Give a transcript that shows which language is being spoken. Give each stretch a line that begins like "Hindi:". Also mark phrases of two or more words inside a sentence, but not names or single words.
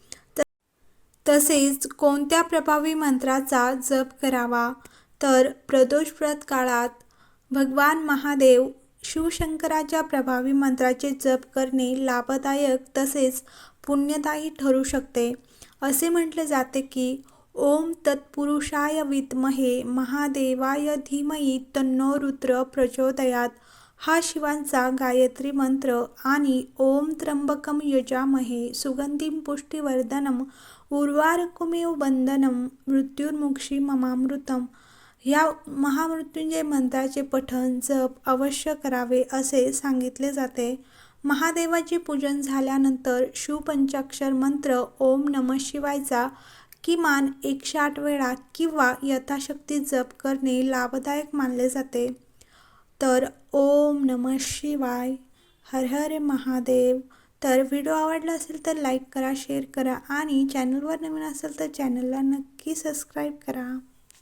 Marathi: तसेच कोणत्या प्रभावी मंत्राचा जप करावा। तर प्रदोष व्रत काळात भगवान महादेव शिवशंकराच्या प्रभावी मंत्राचे जप करणे लाभदायक तसेच पुण्यदायी ठरू शकते। असे म्हटले जाते की
Sanskrit: ओम तत्पुरुषाय विद्महे महादेवाय धीमहि तन्नो रुद्र प्रचोदयात
Marathi: हा शिवांचा गायत्री मंत्र आणि
Sanskrit: ओम त्र्यंबकम यजामहे सुगंधिं पुष्टिवर्धनम उर्वारुकमेव बंधनम मृत्युर्मुक्षीयमामृतम
Marathi: ह्या महामृत्युंजय मंत्राचे पठण जप अवश्य करावे असे सांगितले जाते। महादेवाचे पूजन झाल्यानंतर शिवपंचाक्षर मंत्र
Sanskrit: ओम नमः शिवायचा
Marathi: किमान 108 वेळा किंवा यथाशक्ती जप करणे लाभदायक मानले जाते। तर
Sanskrit: ओम नमः शिवाय
Marathi: हर हर महादेव। तर व्हिडिओ आवडला असेल तर लाईक करा शेअर करा आणि चॅनलवर नवीन असेल तर चॅनलला नक्की सबस्क्राईब करा।